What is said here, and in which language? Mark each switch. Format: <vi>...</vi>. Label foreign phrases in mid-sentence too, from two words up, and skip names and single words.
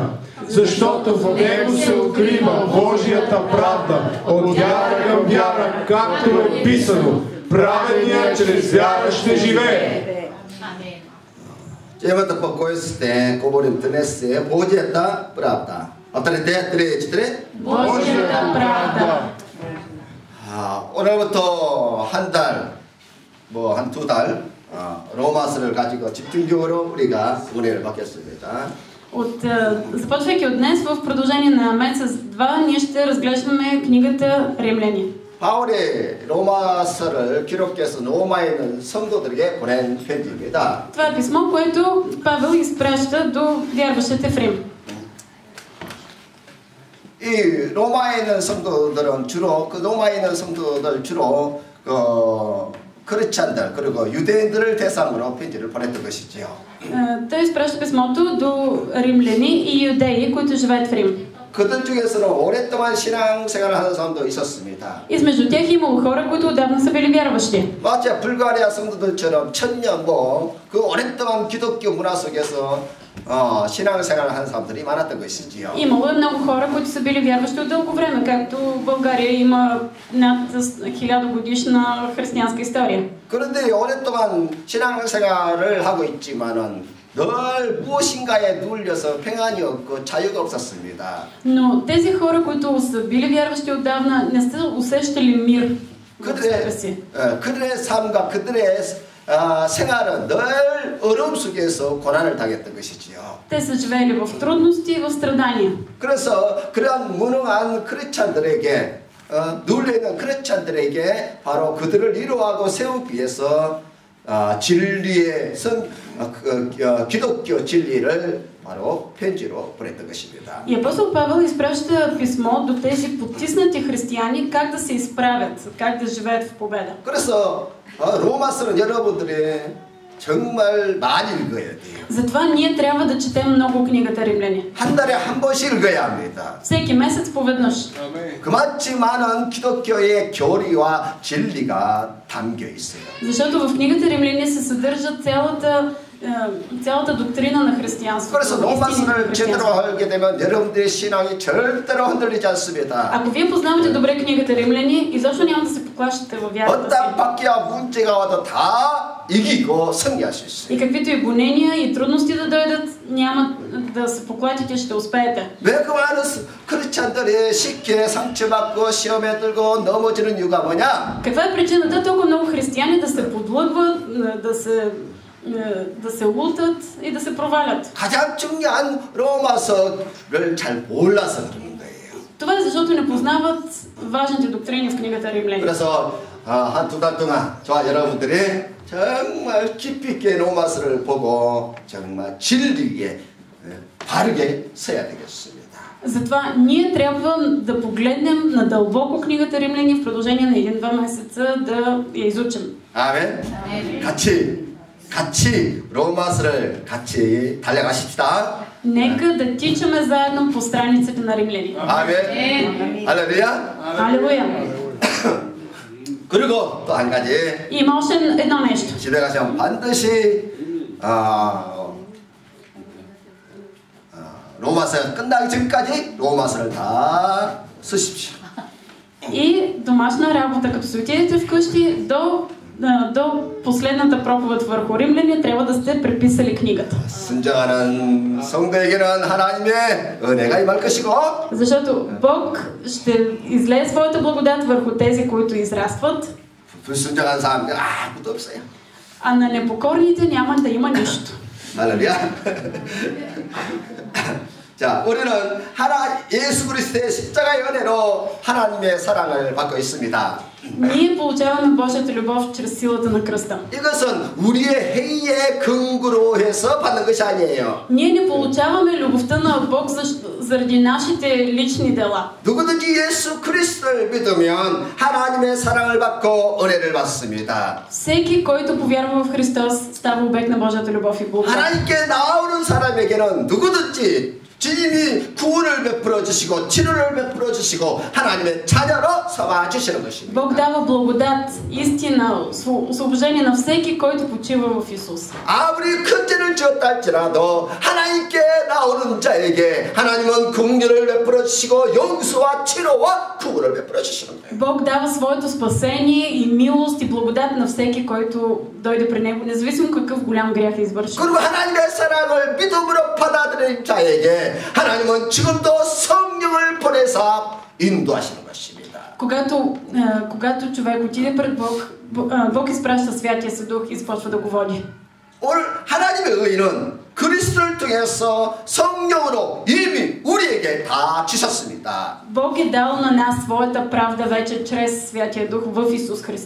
<bg>Защото в него се открива Божията правда, от вяра към вяра, както е писано. Праведният чрез вяра ще живее. Темата по кой сте говорим днес е Божията правда. Авторите 3-4. Божията правда.</bg> <ko>오늘부터 한 달, 뭐 한 2달 로마서를 가지고 집중적으로 우리가 은혜를 받겠습니다.</ko> <bg>Започвайки от днес, в продължение на месец-два, ние ще разглеждаме книгата Римляни.</bg> <ko>바울이 로마서를 기록해서 로마에 있는 성도들에게 보낸 편지입니다.</ko> <bg>Това е писмо, което Павел изпраща до вярващите в Рим.</bg> <ko>이 로마에 있는 성도들은 주로 크리스찬들 그리고 유대인들을 대상으로 편지를 보냈던 것이지요.</ko> <bg>Той изпраща писмото до римляни и юдеи, които живеят в Рим.</bg> <ko>그들 중에서는 오랫동안 신앙생활을 하는 사람도 있었습니다.</ko> <bg>Измежду тях имало хора, които отдавна са били вярващи.</bg> <ko>마치 불가리아 성도들처럼 천년 그 오랫동안 기독교 문화 속에서 신앙생활을 하는 사람들이 많았던 것이지요.</ko> <bg>Имало много хора, които са били вярващи от дълго време, както в България има над 1000-годишна християнска история.</bg> <ko>그런데 오랫동안 신앙생활을 하고 있지만은 늘 무엇인가에 눌려서 평안이 없고 자유가 없었습니다.</ko> <bg>Но тези хора, които са били вярващи отдавна, не са усещали мир.</bg> <ko>그들의 삶과 그들의 생활은 늘 어려움 속에서 고난을 당했던 것이지요.</ko> <bg>Те са живели в трудности и в страдания.</bg> <ko>그래서 그러한 무능한 크리스찬들에게 눌려있는 크리스찬들에게 바로 그들을 위로하고 세우기 위해서 진리의 기독교 진리를 바로 편지로 보냈던 것입니다.</ko> <bg>И апостол Павел изпраща писмо до тези потиснати християни как да се изправят, как да живеят в победа.</bg> <ko>그래서 로마서는 여러분들이 정말 많이 읽어야 돼요.</ko> <bg>Затова ние трябва да четем много книгата Римляни.</bg> <ko>한 달에 한 번씩 읽어야 합니다.</ko> <bg>Всеки месец поведнъж.</bg> <ko>그만치 많은 기독교의 교리와 진리가 담겨 있어요.</ko> <bg>Защото в книгата Римляни се съдържа цялата доктрина на християнството.</bg> <ko>그래서 로마서를 제대로 알게 되면 여러분들의 신앙이 절대로 흔들리지 않습니다.</ko> <bg>Ако вие познавате добре книгата Римляни, изобщо няма да се поклащате във вярата си.</bg> <ko>어떤 박해와 문제가 와도 다 이기고 승리할 수 있어요.</ko> <bg>И каквито и гонения и трудности да дойдат, няма да се поклатите, ще успеете.</bg> <ko>왜 그 많은 크리스찬들이 쉽게 상처받고 시험에 들고 넘어지는 이유가 뭐냐?</ko> <bg>Каква е причината толкова много християни да се подлъгват, да се лутат и да се провалят?</bg> <ko>가장 중요한 로마서를 잘 몰라서 그런 거예요.</ko> <bg>Това е защото не познават важните доктрини в книгата Римляни.</bg> <ko>그래서 한 2달 동안 저와 여러분들이 정말 깊이 있게 로마서를 보고 정말 진리에 바르게 서야 되겠습니다.</ko> <bg>Затова ние трябва да погледнем надълбоко книгата Римляни в продължение на 1-2 месеца да я изучим.</bg> <ko>아멘. 같이 로마서를 같이 달려가십시다.</ko> <bg>Нека да тичаме заедно по страниците на Римляни.</bg> <ko>아멘. 할렐루야.</ko> <bg>Алелуя.</bg> <ko>그리고 또 한 가지.</ko> <bg>Има още едно нещо.</bg> <ko>집에 가시면 반드시 로마서가 끝나기 전까지 로마서를 다 쓰십시오.</ko> <bg>И домашна работа, като се отидете вкъщи, до последната проповед върху Римляни трябва да сте преписали книгата.</bg> <ko>순종하는 성도에게는 하나님의 은혜가 임할 것이고,</ko> <bg>защото Бог ще излее своята благодат върху тези, които израстват.</bg> <ko>불순종한 사람들 아무도 없어요.</ko> <bg>А на непокорните няма да има нищо.</bg> <ko>할렐루야. 자, 우리는 예수 그리스도의 십자가의 은혜로 하나님의 사랑을 받고 있습니다.</ko> <bg>Ние получаваме Божията любов чрез силата на кръста.</bg> <ko>이것은 우리의 행위의 근거로 해서 받는 것이 아니에요.</ko> <bg>Ние не получаваме любовта на Бог заради нашите лични дела.</bg> <ko>누구든지 예수 그리스도를 믿으면 하나님의 사랑을 받고 은혜를 받습니다.</ko> <bg>Всеки, който повярва в Христос, става обект на Божията любов и благодат.</bg> <ko>하나님께 나오는 사람에게는 누구든지 주님이 구원을 베풀어 주시고 치료를 베풀어 주시고 하나님의 자녀로 삼아 주시는 것입니다.</ko> <bg>Бог дава благодат, истина, освобождение на всеки, който почива в Исус.</bg> <ko>아무리 큰 죄를 지었다 할지라도 하나님께 나오는 자에게 하나님은 긍휼을 베풀어 주시고 용서와 치료와 구원을 베풀어 주시는 거예요.</ko> <bg>Бог дава своето спасение и милост и благодат на всеки, който дойде при Него, независимо какъв голям грях е извършил.</bg> <ko>그리고 하나님의 사랑을 믿음으로 받아들인 자에게 하나님은 지금도 성령을 보내사 인도하시는 것입니다.</ko> <bg>Когато човек отиде пред Бог, Бог изпраща Святия си Дух и започва да го води.</bg> <ko>오늘 하나님의 의는 그리스도를 통해서 성령으로 이미 우리에게 다 주셨습니다.</ko> <bg>Бог е дал на нас своята правда вече чрез Святия Дух в Исус Христос.</bg>